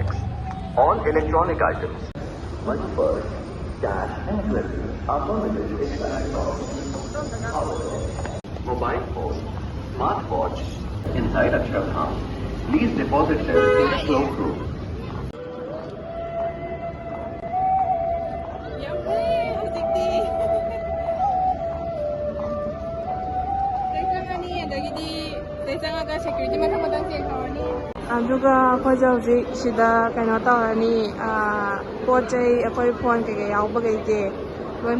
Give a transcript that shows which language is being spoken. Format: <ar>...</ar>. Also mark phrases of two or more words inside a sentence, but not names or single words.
<en>All electronic items, money purse, cash and jewelry are permitted in platform. Mobile phone, smartwatch inside Akshardham. Please deposit them in the cloakroom.</en> <mni>aduga khojauji sida kaino tawrani pochai akoi phone ke yawbagai de loin</mni>